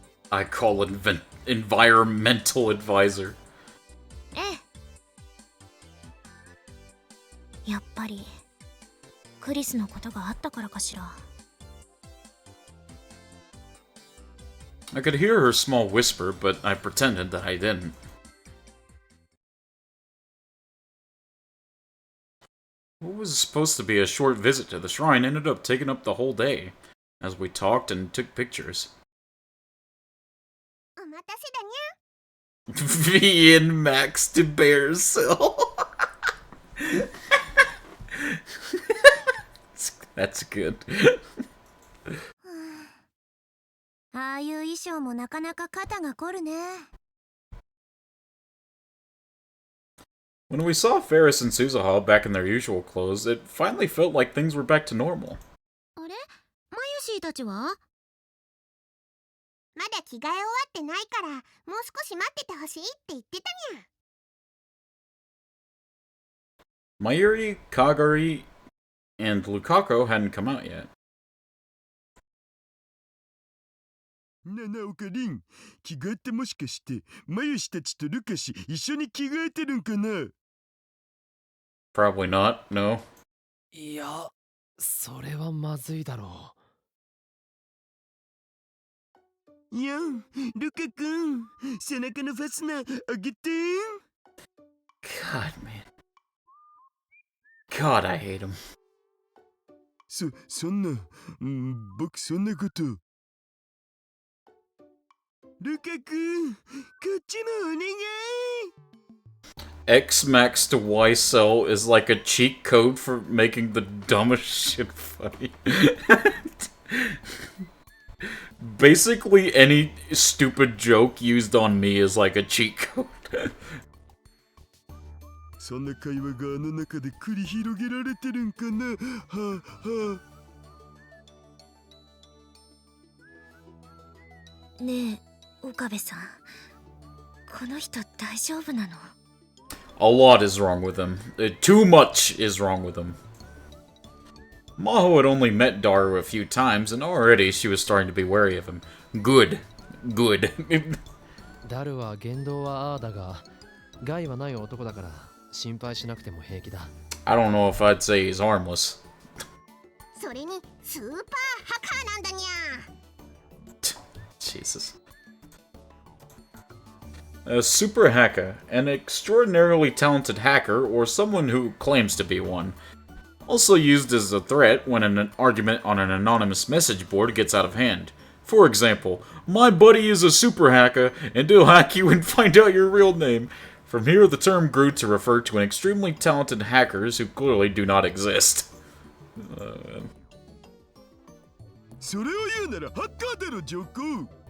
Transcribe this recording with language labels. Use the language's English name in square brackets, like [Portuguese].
[English] I call environmental advisor. [Japanese] ええ。やっぱりクリスのことがあったからかしら。 [English] I could hear her small whisper, but I pretended that I didn't. What was supposed to be a short visit to the shrine ended up taking up the whole day, as we talked and took pictures. [Japanese] お待たせだにゃ。 [English] V and Max to Bear Cell. That's good. [Japanese] ああいう衣装もなかなか肩が凝るね。 [English] When we saw Ferris and Suzuha back in their usual clothes, it finally felt like things were back to normal. [Japanese] あれ、マユシーたちは？まだ着替え終わってないから、もう少し待っててほしいって言ってたにゃ。 [English] Mayuri, Kagari, and Lukako hadn't come out yet. [Japanese] ななおかりん、着替えってもしかしてマユシたちとルカシ一緒に着替えてるんかな？ [English] Probably not, no. [Japanese] いや、それはまずいだろいやん、ルカ君、背中のファスナーあげて。 [English] God, man. God, I hate him. [Japanese] そんな、僕そんなこと。ルカ君、こっちもお願い。 [English] X max to Y cell is like a cheat code for making the dumbest shit funny. Basically, any stupid joke used on me is like a cheat code. [Japanese] そんな会話があの中で繰り広げられてるんかな。はあはあ。ねえ、岡部さん。この人大丈夫なの？ [English] A lot is wrong with him. Too much is wrong with him. Maho had only met Daru a few times, and already she was starting to be wary of him. Good. Good. [Japanese] ダルは言動はああだが、害はない男だから心配しなくても平気だ。 [English] I don't know if I'd say he's harmless. [Japanese] それにスーパーハカーなんだにゃ。 [English] Jesus. A super hacker, an extraordinarily talented hacker, or someone who claims to be one. Also used as a threat when an argument on an anonymous message board gets out of hand. For example, my buddy is a super hacker, and he'll hack you and find out your real name. From here, the term grew to refer to an extremely talented hackers who clearly do not exist. [Japanese] それを言うならハッカーだろ、ジョコ。